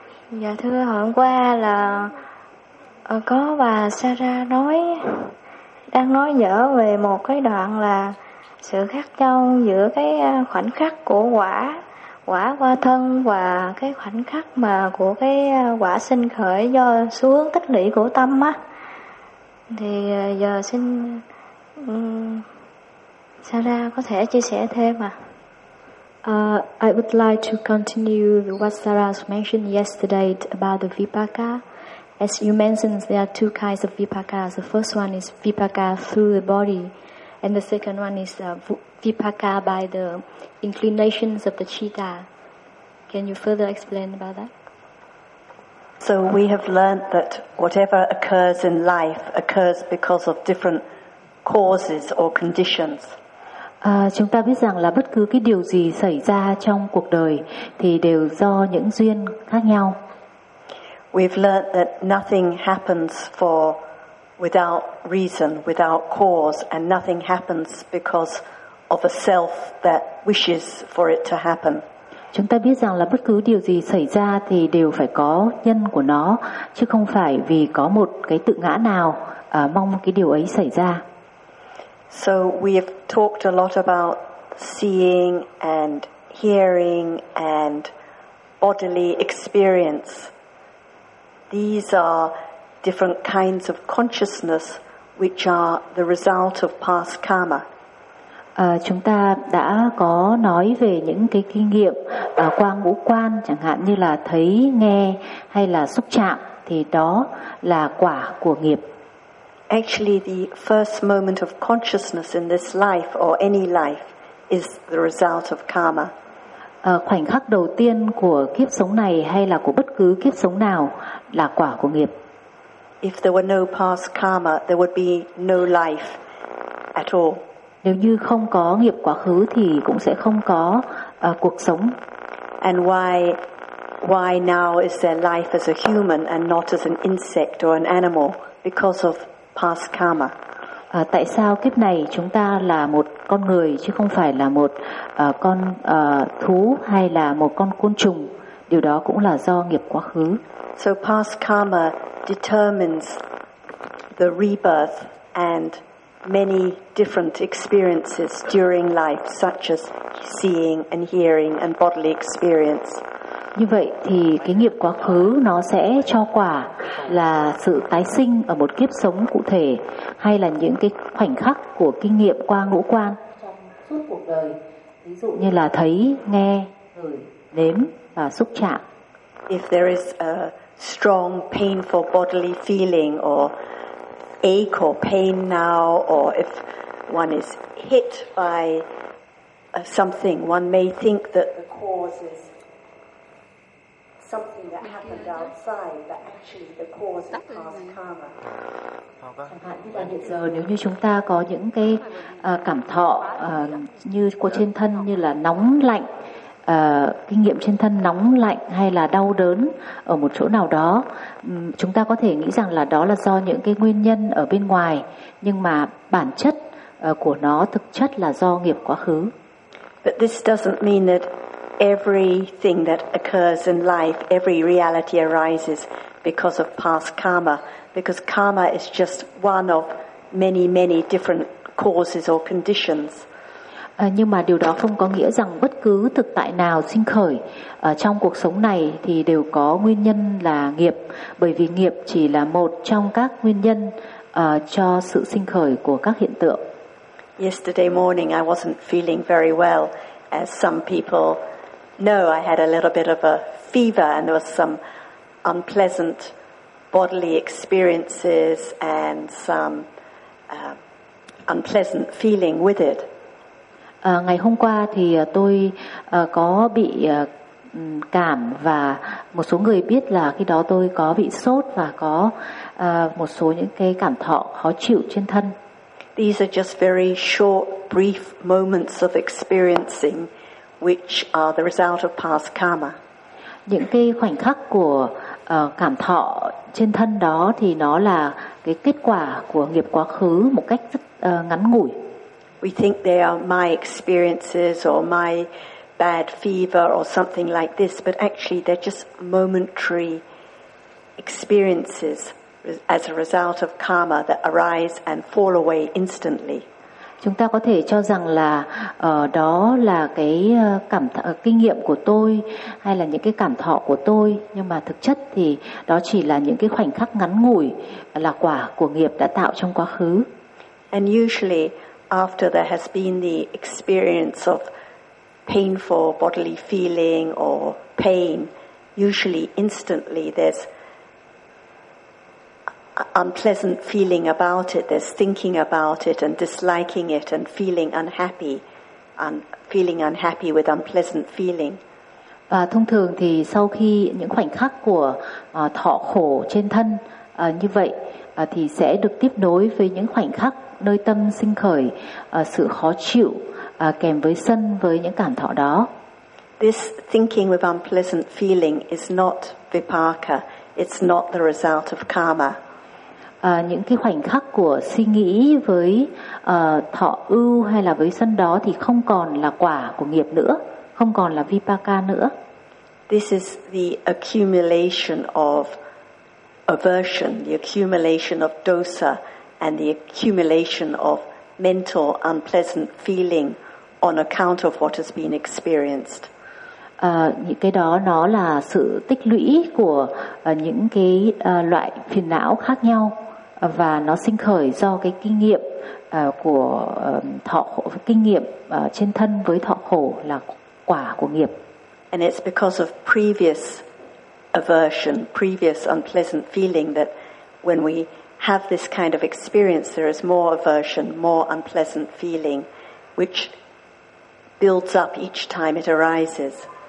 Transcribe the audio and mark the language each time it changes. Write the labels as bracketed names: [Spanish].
[Vietnamese] Dạ thưa, hôm qua là có bà Sarah nói, đang nói dở về một cái đoạn là sự khác nhau giữa cái khoảnh khắc của quả, quả qua thân và cái khoảnh khắc mà của cái quả sinh khởi do xuống tích lũy của tâm á. Thì giờ xin Sarah có thể chia sẻ thêm ạ. [English] I would like to continue what Sarah mentioned yesterday about the vipaka. As you mentioned, there are two kinds of vipaka. The first one is vipaka through the body, and the second one is vipaka by the inclinations of the citta. Can you further explain about that? So we have learned that whatever occurs in life occurs because of different causes or conditions. [Vietnamese] Chúng ta biết rằng là bất cứ cái điều gì xảy ra trong cuộc đời thì đều do những duyên khác nhau. [English] We've learned that nothing happens for without reason, without cause, and nothing happens because of a self that wishes for it to happen. [Vietnamese] Chúng ta biết rằng là bất cứ điều gì xảy ra thì đều phải có nhân của nó, chứ không phải vì có một cái tự ngã nào mong cái điều ấy xảy ra. [English] So we have talked a lot about seeing and hearing and bodily experience. These are different kinds of consciousness which are the result of past karma. [Vietnamese] Chúng ta đã có nói về những cái kinh nghiệm qua ngũ quan, chẳng hạn như là thấy, nghe hay là xúc chạm, thì đó là quả của nghiệp. [English] Actually, the first moment of consciousness in this life or any life is the result of karma. [Vietnamese] Khoảnh khắc đầu tiên của kiếp sống này hay là của bất cứ kiếp sống nào là quả của nghiệp. [English] If there were no past karma, there would be no life at all. [Vietnamese] Nếu như không có nghiệp quá khứ thì cũng sẽ không có cuộc sống. [English] And why now is there life as a human and not as an insect or an animal? Because of past karma. [Vietnamese] Tại sao kiếp này chúng ta là một con người chứ không phải là một con thú hay là một con côn trùng? Điều đó cũng là do nghiệp quá khứ. [English] So past karma determines the rebirth and many different experiences during life, such as seeing and hearing and bodily experience. [Vietnamese] Như vậy thì cái nghiệp quá khứ nó sẽ cho quả là sự tái sinh ở một kiếp sống cụ thể hay là những cái khoảnh khắc của kinh nghiệm qua ngũ quan trong suốt cuộc đời, ví dụ như là thấy, nghe, ngửi, nếm và xúc chạm. [English] If there is a strong painful bodily feeling or ache or pain now, or if one is hit by something, one may think that the cause is something that happened outside, but actually the cause is past karma. [Vietnamese] Chẳng hạn như là hiện giờ, nếu như chúng ta có những cái cảm thọ như của trên thân, như là nóng lạnh, kinh nghiệm trên thân nóng lạnh hay là đau đớn ở một chỗ nào đó, chúng ta có thể nghĩ rằng là đó là do những cái nguyên nhân ở bên ngoài, nhưng mà bản chất của nó thực chất là do nghiệp quá khứ. [English] But this doesn't mean that everything that occurs in life, every reality arises because of past karma, because karma is just one of many, many different causes or conditions. [Vietnamese] Nhưng mà điều đó không có nghĩa rằng bất cứ thực tại nào sinh khởi trong cuộc sống này thì đều có nguyên nhân là nghiệp, bởi vì nghiệp chỉ là một trong các nguyên nhân cho sự sinh khởi của các hiện tượng. [English] Yesterday morning I wasn't feeling very well. As some people know, I had a little bit of a fever and there was some unpleasant bodily experiences and some unpleasant feeling with it. [Vietnamese] Ngày hôm qua thì tôi có bị cảm, và một số người biết là khi đó tôi có bị sốt và có một số những cái cảm thọ khó chịu trên thân. [English] These are just very short, brief moments of experiencing, which are the result of past karma. [Vietnamese] Những cái khoảnh khắc của cảm thọ trên thân đó thì nó là cái kết quả của nghiệp quá khứ một cách rất ngắn ngủi. [English] We think they are my experiences or my bad fever or something like this, but actually they're just momentary experiences as a result of karma that arise and fall away instantly. [Vietnamese] Chúng ta có thể cho rằng là đó là cái cảm kinh nghiệm của tôi hay là những cái cảm thọ của tôi, nhưng mà thực chất thì đó chỉ là những cái khoảnh khắc ngắn ngủi là quả của nghiệp đã tạo trong quá khứ. [English] And usually after there has been the experience of painful bodily feeling or pain, usually instantly there's unpleasant feeling about it, there's thinking about it and disliking it and feeling unhappy, and feeling unhappy with unpleasant feeling. [Vietnamese] Và thông thường thì sau khi những khoảnh khắc của thọ khổ trên thân như vậy thì sẽ được tiếp nối với những khoảnh khắc nơi tâm sinh khởi sự khó chịu kèm với sân với những cảm thọ đó. [English] This thinking with unpleasant feeling is not vipaka, it's not the result of karma. [Vietnamese] Những cái khoảnh khắc của suy nghĩ với thọ ưu hay là với sân đó thì không còn là quả của nghiệp nữa, không còn là vipaka nữa. [English] This is the accumulation of aversion, the accumulation of dosa, and the accumulation of mental unpleasant feeling on account of what has been experienced. [Vietnamese] Những cái đó nó là sự tích lũy của những cái loại phiền não khác nhau, và nó sinh khởi do cái kinh nghiệm của thọ khổ, kinh nghiệm trên thân với thọ khổ là quả của nghiệp. [English] And it's because of previous aversion, previous unpleasant feeling, that when we have this kind of experience there is more aversion, more unpleasant feeling, which builds up each time it arises.